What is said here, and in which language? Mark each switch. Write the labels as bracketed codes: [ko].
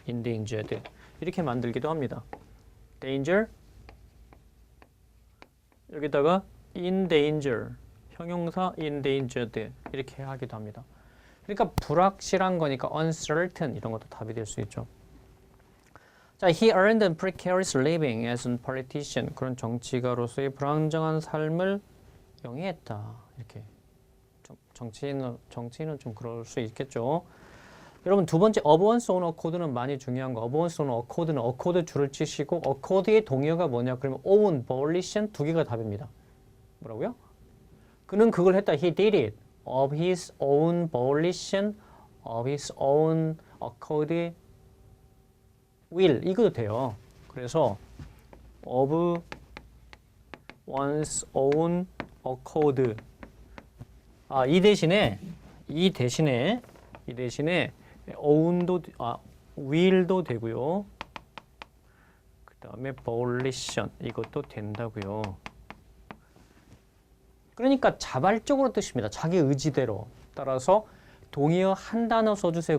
[en] endangered. [ko] 이렇게 만들기도 합니다. danger, 여기다가 in danger, 형용사 endangered 이렇게 하기도 합니다. 그러니까 불확실한 거니까 uncertain 이런 것도 답이 될 수 있죠. [en] 자, he earned a precarious living as a politician. [ko] 그런 정치가로서의 불안정한 삶을 영위했다. 이렇게 정치인은 좀 그럴 수 있겠죠. 여러분 두 번째 occurrence on accord는 많이 중요한 거. occurrence on accord는 accord 줄을 치시고 accord의 동의어가 뭐냐? 그러면 own, volition 두 개가 답입니다. 뭐라고요? 그는 그걸 했다. [en] He did it of his own volition, of his own accord. [ko] will 이것도 돼요. [en] 그래서 of one's own accord. [ko] 이 대신에 own도 will도 되고요. 그다음에 volition 이것도 된다고요. 그러니까 자발적으로 뜻입니다. 자기 의지대로. 따라서 동의어 한 단어 써주세요.